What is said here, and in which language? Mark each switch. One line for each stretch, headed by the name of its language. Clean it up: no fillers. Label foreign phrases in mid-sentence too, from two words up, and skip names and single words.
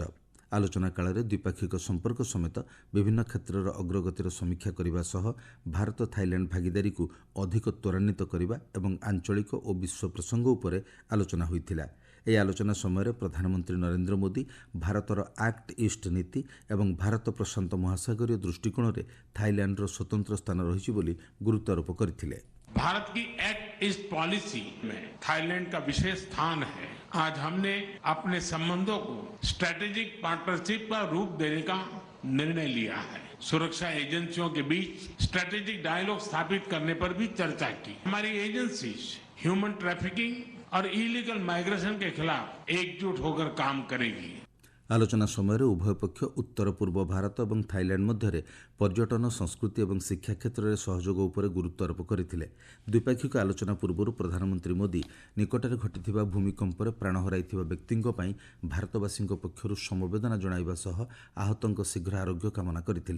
Odia: ଆଲୋଚନା କାଳରେ ଦ୍ୱିପାକ୍ଷିକ ସମ୍ପର୍କ ସମେତ ବିଭିନ୍ନ କ୍ଷେତ୍ରର ଅଗ୍ରଗତିର ସମୀକ୍ଷା କରିବା ସହ ଭାରତ ଥାଇଲ୍ୟାଣ୍ଡ ଭାଗିଦାରୀକୁ ଅଧିକ ତ୍ୱରାନ୍ୱିତ କରିବା ଏବଂ ଆଞ୍ଚଳିକ ଓ ବିଶ୍ୱ ପ୍ରସଙ୍ଗ ଉପରେ ଆଲୋଚନା ହୋଇଥିଲା। ଏହି ଆଲୋଚନା ସମୟରେ ପ୍ରଧାନମନ୍ତ୍ରୀ ନରେନ୍ଦ୍ର ମୋଦି ଭାରତର ଆକ୍ଟ ଇଷ୍ଟ ନୀତି ଏବଂ ଭାରତ ପ୍ରଶାନ୍ତ ମହାସାଗରୀୟ ଦୃଷ୍ଟିକୋଣରେ ଥାଇଲ୍ୟାଣ୍ଡର ସ୍ୱତନ୍ତ୍ର ସ୍ଥାନ ରହିଛି ବୋଲି ଗୁରୁତ୍ୱାରୋପ କରିଥିଲେ।
Hindi: भारत की एक्ट ईस्ट पॉलिसी में थाईलैंड का विशेष स्थान है। आज हमने अपने संबंधों को
English: strategic partnership
Hindi: का रूप देने का निर्णय लिया है। सुरक्षा एजेंसियों के बीच
English: strategic dialogue
Hindi: स्थापित करने पर भी चर्चा की। हमारी एजेंसीज
English: human trafficking
Hindi: और
English: illegal migration
Hindi: के खिलाफ एकजुट होकर काम करेगी।
Odia: ଆଲୋଚନା ସମୟରେ ଉଭୟ ପକ୍ଷ ଉତ୍ତର ପୂର୍ବ ଭାରତ ଏବଂ ଥାଇଲ୍ୟାଣ୍ଡ ମଧ୍ୟରେ ପର୍ଯ୍ୟଟନ, ସଂସ୍କୃତି ଏବଂ ଶିକ୍ଷା କ୍ଷେତ୍ରରେ ସହଯୋଗ ଉପରେ ଗୁରୁତ୍ୱାରୋପ କରିଥିଲେ। ଦ୍ୱିପାକ୍ଷିକ ଆଲୋଚନା ପୂର୍ବରୁ ପ୍ରଧାନମନ୍ତ୍ରୀ ମୋଦି ନିକଟରେ ଘଟିଥିବା ଭୂମିକମ୍ପରେ ପ୍ରାଣ ହରାଇଥିବା ବ୍ୟକ୍ତିଙ୍କ ପାଇଁ ଭାରତବାସୀଙ୍କ ପକ୍ଷରୁ ସମବେଦନା ଜଣାଇବା ସହ ଆହତଙ୍କ ଶୀଘ୍ର ଆରୋଗ୍ୟ କାମନା କରିଥିଲେ।